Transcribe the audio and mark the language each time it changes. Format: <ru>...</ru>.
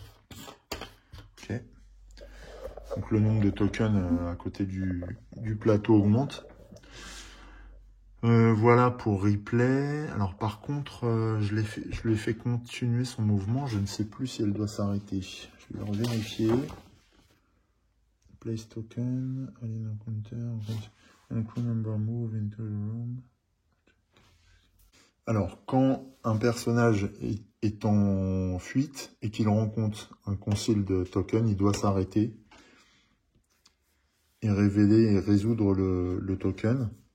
<fr>Ok. Donc le nombre de tokens à côté du plateau augmente. Voilà pour Ripley. Alors par contre, je lui ai fait continuer son mouvement. Je ne sais plus si elle doit s'arrêter. Je vais vérifier.</fr> <en>Place token, alien encounter, un crew member move into the room.</en> <fr>Alors, quand un personnage est en fuite et qu'il rencontre un concealed token, il doit s'arrêter et révéler et résoudre le token.</fr>